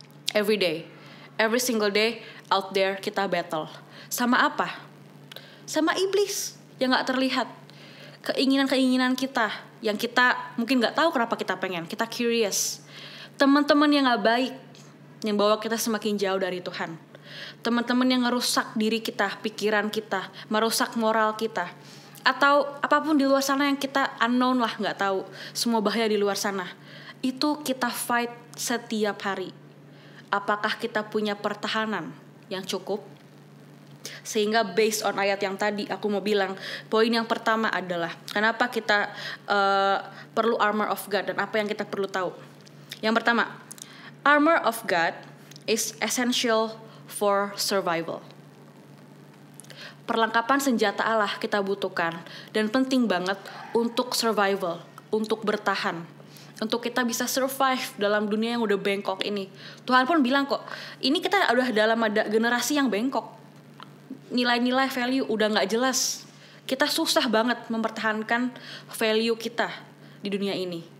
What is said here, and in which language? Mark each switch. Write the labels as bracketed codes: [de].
[en] Every day, every single day out there kita battle. [id] Sama apa? Sama iblis yang gak terlihat. Keinginan-keinginan kita yang kita mungkin gak tahu kenapa kita pengen. Kita curious. Teman-teman yang gak baik yang bawa kita semakin jauh dari Tuhan. Teman-teman yang ngerusak diri kita, pikiran kita, merusak moral kita. Atau apapun di luar sana yang kita unknown lah, gak tahu. Semua bahaya di luar sana. Itu kita fight setiap hari. Apakah kita punya pertahanan yang cukup? Sehingga based on ayat yang tadi aku mau bilang, poin yang pertama adalah kenapa kita perlu armor of God dan apa yang kita perlu tahu. Yang pertama, [en] armor of God is essential for survival. [id] Perlengkapan senjata Allah kita butuhkan dan penting banget untuk survival, untuk bertahan, untuk kita bisa survive dalam dunia yang udah bengkok ini. Tuhan pun bilang kok, ini kita udah dalam ada generasi yang bengkok. Nilai-nilai value udah gak jelas. Kita susah banget mempertahankan value kita di dunia ini.